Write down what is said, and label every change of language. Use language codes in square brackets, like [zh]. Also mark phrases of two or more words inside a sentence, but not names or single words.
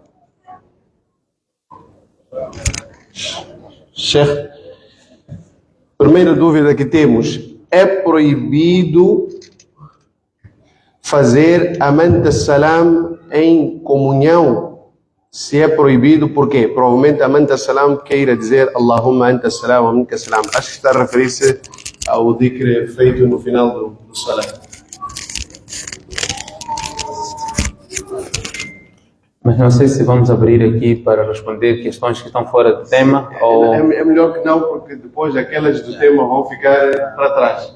[pt] Sheikh, primeira dúvida que temos: é proibido fazer Aman Salam em comunhão? Se é proibido, por quê? Provavelmente Aman Salam queira dizer [ar] اللهم أنت السلام ومنك السلام. [pt] Acho que está a referir-se ao dhikr feito no final do salam. Mas não sei se vamos abrir aqui para responder questões que estão fora do tema ou... É melhor que não, porque depois aquelas do tema vão ficar para trás.